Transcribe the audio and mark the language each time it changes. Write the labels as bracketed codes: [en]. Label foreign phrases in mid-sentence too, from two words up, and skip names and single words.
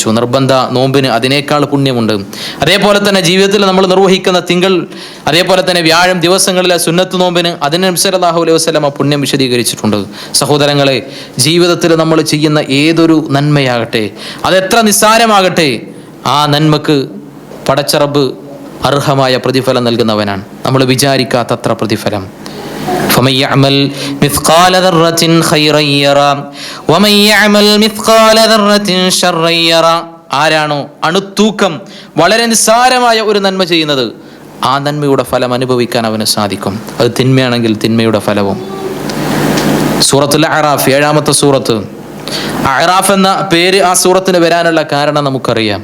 [ml] നിർബന്ധ നോമ്പിന് അതിനേക്കാൾ പുണ്യമുണ്ട്. അതേപോലെ തന്നെ ജീവിതത്തിൽ നമ്മൾ നിർവഹിക്കുന്ന തിങ്കൾ, അതേപോലെ തന്നെ വ്യാഴം ദിവസങ്ങളിലെ സുന്നത്ത് നോമ്പിന് അതിന് നബി [ar] صلى الله عليه وسلم [ml] പുണ്യം വിശദീകരിച്ചിട്ടുണ്ട്. സഹോദരങ്ങളെ, ജീവിതത്തിൽ നമ്മൾ ചെയ്യുന്ന ഏതൊരു നന്മയാകട്ടെ, അതെത്ര നിസ്സാരമാകട്ടെ, ആ നന്മക്ക് പടച്ചറബ് അർഹമായ പ്രതിഫലം നൽകുന്നവനാണ്, നമ്മൾ വിചാരിക്കാത്തത്ര പ്രതിഫലം. [ar] فمن يعمل مثقال ذرة خيرا يرى ومن يعمل مثقال ذرة شرا يرى. [ml] ആരാണോ അണുത്തൂക്കം വളരെ നിസ്സാരമായ ഒരു നന്മ ചെയ്യുന്നത്, ആ നന്മയുടെ ഫലം അനുഭവിക്കാൻ അവന് സാധിക്കും. അത് തിന്മയാണെങ്കിൽ തിന്മയുടെ ഫലവും. സൂറത്തുൽ അഅറാഫ്, 7-ാമത്തെ സൂറത്ത്. അഅറാഫ് എന്ന പേര് ആ സൂറത്തിന് വരാനുള്ള കാരണം നമുക്കറിയാം.